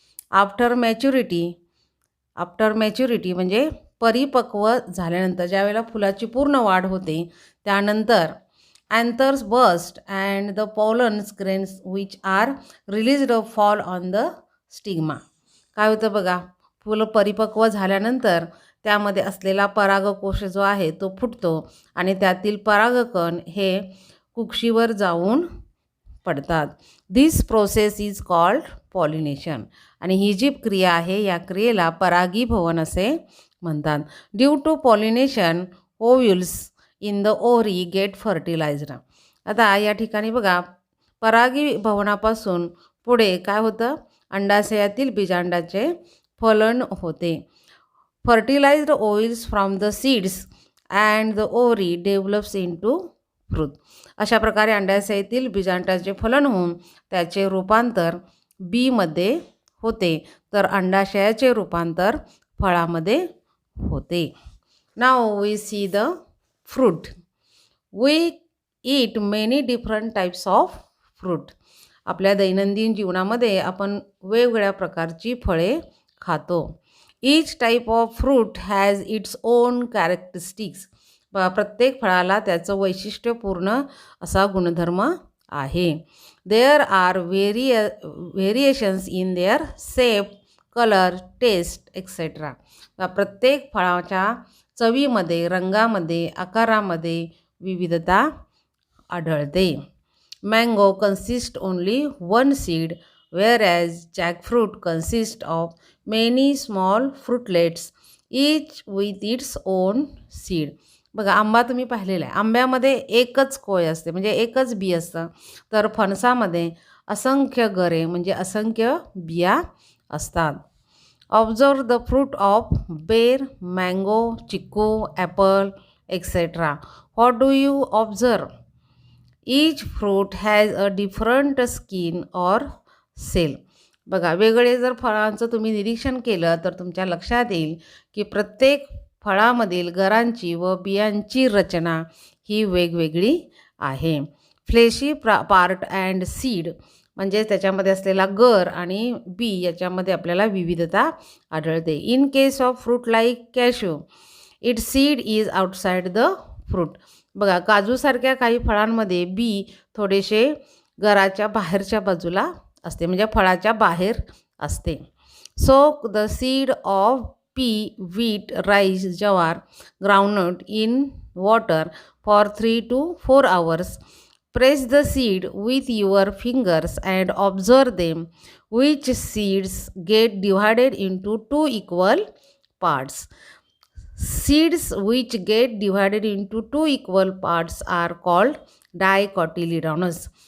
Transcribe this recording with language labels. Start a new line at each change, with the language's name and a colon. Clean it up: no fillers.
English: after maturity
Marathi: म्हणजे परिपक्व झाल्यानंतर, ज्यावेळेला फुलाची पूर्ण वाढ होते त्यानंतर
English: anthers burst and the pollen grains which are released fall on the stigma.
Marathi: काय होतं बघा, फुलं परिपक्व झाल्यानंतर त्यामध्ये असलेला परागकोश जो आहे तो फुटतो आणि त्यातील परागकण हे कुक्षीवर जाऊन पडतात.
English: This process is called pollination.
Marathi: आणि ही जी क्रिया आहे या क्रियेला परागीभवन असे म्हणतात.
English: Due to pollination ovules in the ovary get fertilised.
Marathi: आता या ठिकाणी बघा, परागीभवनापासून पुढे काय होतं, अंडाशयातील बीजांडाचे फलन होते.
English: Fertilised ovules from the seeds and the ovary develops into fruit.
Marathi: अशा प्रकारे अंडाशयातील बीजांडाचे फलन होऊन त्याचे रूपांतर बीमध्ये होते, तर अंडाशयाचे रूपांतर फळामध्ये होते.
English: Now we see the fruit. We eat many different types of fruit.
Marathi: आपल्या दैनंदिन जीवनामध्ये आपण वेगवेगळ्या प्रकारची फळे खातो.
English: Each type of fruit has its own characteristics.
Marathi: प्रत्येक फळाला त्याचं वैशिष्ट्यपूर्ण असा गुणधर्म आहे.
English: There are variations in their shape, color, taste, etc.
Marathi: प्रत्येक फळाच्या चवीमध्ये, रंगामध्ये, आकारामध्ये विविधता आढळते.
English: Mango consist only one seed, whereas jackfruit consists of many small fruitlets, each with its own seed.
Marathi: बघा, आंबा तुम्ही पाहिलेला आहे, आंब्यामध्ये एकच कोय असते म्हणजे एकच बी असतं, तर फणसामध्ये असंख्य गरे म्हणजे असंख्य बिया असतात.
English: Observe the fruit of pear, mango, chiku, apple, etc. What do you observe? Each fruit has a different skin or cell.
Marathi: बघा, वेगळे जर फळांचं तुम्ही निरीक्षण केलं तर तुमच्या लक्षात येईल की प्रत्येक फळामधील गरांची व बियांची रचना ही वेगवेगळी आहे.
English: fleshy part and seed
Marathi: म्हणजे त्याच्यामध्ये असलेला गर आणि बी याच्यामध्ये आपल्याला विविधता आढळते.
English: In case of fruit like cashew, it seed is outside the fruit.
Marathi: बघा, काजूसारख्या काही फळांमध्ये बी थोडेसे गराच्या बाहेरच्या बाजूला असते म्हणजे फळाच्या बाहेर असते.
English: Soak the seed of pea, wheat, rice, jowar, groundnut in water for 3 to 4 hours. Press the seed with your fingers and observe them. Which seeds get divided into 2 equal parts? Seeds which get divided into 2 equal parts are called dicotyledonous.